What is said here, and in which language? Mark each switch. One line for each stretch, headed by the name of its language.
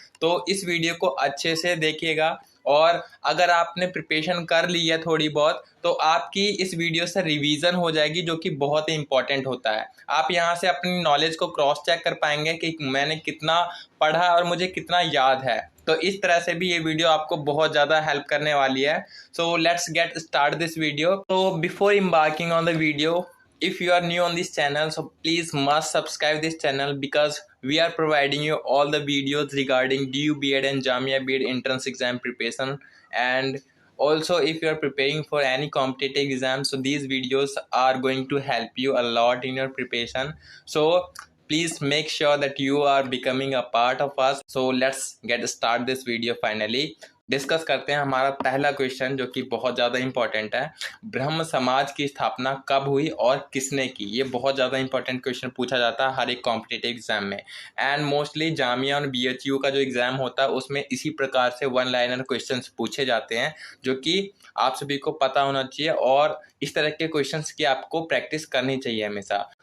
Hindi: तो इस वीडियो को अच्छे से देखिएगा, और अगर आपने प्रिपरेशन कर ली है थोड़ी बहुत, तो आपकी इस वीडियो से रिवीजन हो जाएगी, जो कि बहुत ही इंपॉर्टेंट होता है। आप यहाँ से अपनी नॉलेज को क्रॉस चेक कर पाएंगे कि मैंने कितना पढ़ा और मुझे कितना याद है। तो इस तरह से भी ये वीडियो आपको बहुत ज़्यादा हेल्प करने वाली है।
English: So let's get start this video. तो before embarking on the video, if you are new on this channel, so please must subscribe this channel, because we are providing you all the videos regarding DU B.Ed and Jamia B.Ed entrance exam preparation. And also, if you are preparing for any competitive exam, so these videos are going to help you a lot in your preparation. So please make sure that you are becoming a part of us. So let's get start this video finally.
Hindi: Discuss करते हैं हमारा पहला question, जो कि बहुत ज़्यादा important है। ब्रह्म समाज की स्थापना कब हुई और किसने की? ये बहुत ज़्यादा इंपॉर्टेंट क्वेश्चन पूछा जाता है हर एक कॉम्पिटिटिव एग्जाम में। एंड मोस्टली जामिया और बीएचयू का जो एग्ज़ाम होता है, उसमें इसी प्रकार से वन लाइनर क्वेश्चन पूछे जाते हैं, जो कि आप सभी को पता होना चाहिए, और इस तरह के क्वेश्चन की आपको प्रैक्टिस करनी चाहिए हमेशा।